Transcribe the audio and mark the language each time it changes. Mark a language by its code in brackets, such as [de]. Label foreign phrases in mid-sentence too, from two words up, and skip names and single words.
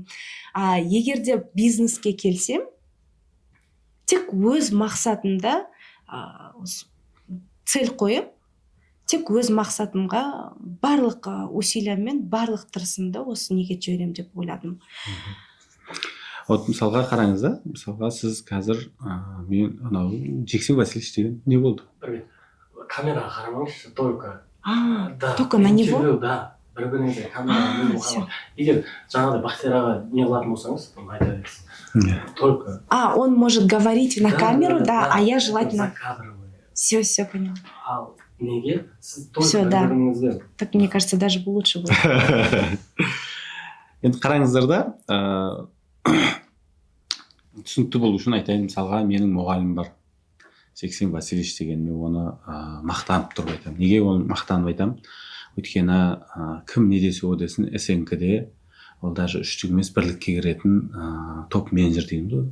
[kk] Егер де бизнеске келсем, тек өз мақсатымда цель қойып, тек өз мақсатымға барлық усилиямен, барлық тырысымды осы неге жіберем деп ойладым. Вот мысалға қараңыз да, мысалға сіз қазір мен анау Жексен Васильевич деген не болды? Камераға қарамаңызшы, [ru] только на него? [kk] Да, бір-біріңізге камераға қарамаңыз. Егер жаңағыдай Бақтияр аға не қылатын болсаңыз, айта бересіз. [ru] Только. Он может говорить на камеру, да, а я желательно... Закадровые. Все понял. [kk] Ал неге? Сіз только бір-біріңізге. [ru] Так, мне кажется, даже лучше будет. [kk] Енді қараңыздар да, түсінікті болу үшін айтайын, мысалға менің мұғалімім бар, Жексен Васильевич деген. Мен оны мақтанып тұрып айтамын. Неге оны мақтанып айтамын? Өйткені кім не десе о десін, СНК-де ол даже үштік емес бірлікке кіретін топ менеджер дейміз ғой.